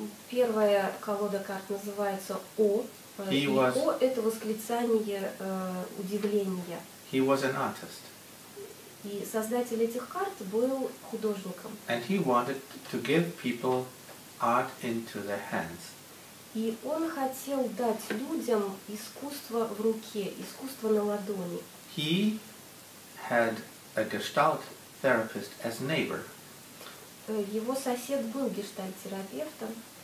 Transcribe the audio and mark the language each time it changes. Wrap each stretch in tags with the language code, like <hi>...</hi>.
<ru>Первая колода карт называется О. И О — это восклицание удивления.</ru> <en>He was an artist.</en> <ru>И создатель этих карт был художником.</ru> <en>And he wanted to give people art into their hands.</en> <ru>И он хотел дать людям искусство в руке, искусство на ладони.</ru> <en>He had a Gestalt therapist as neighbor.</en> <ru>Его сосед был гештальт-терапевтом.</ru>